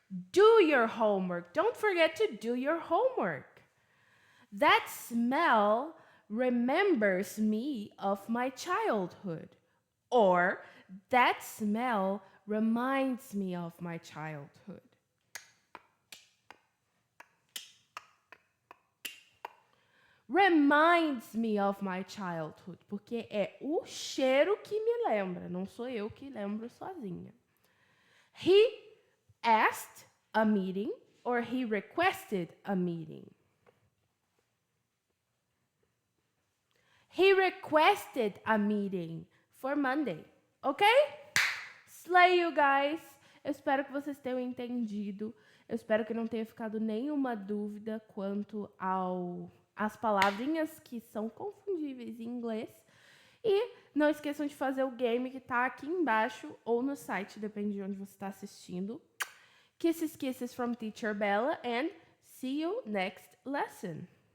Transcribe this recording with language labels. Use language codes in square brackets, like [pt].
[en] Do your homework. Don't forget to do your homework. That smell remembers me of my childhood. Or that smell reminds me of my childhood. Reminds me of my childhood, [pt] porque é o cheiro que me lembra, não sou eu que lembro sozinha. [en] He asked a meeting or he requested a meeting. He requested a meeting for Monday, ok? Slay, you guys! [pt] Eu espero que vocês tenham entendido. Eu espero que não tenha ficado nenhuma dúvida quanto às palavrinhas que são confundíveis em inglês. E não esqueçam de fazer o game que está aqui embaixo ou no site, depende de onde você está assistindo. [en] Kisses, kisses from Teacher Bella and see you next lesson.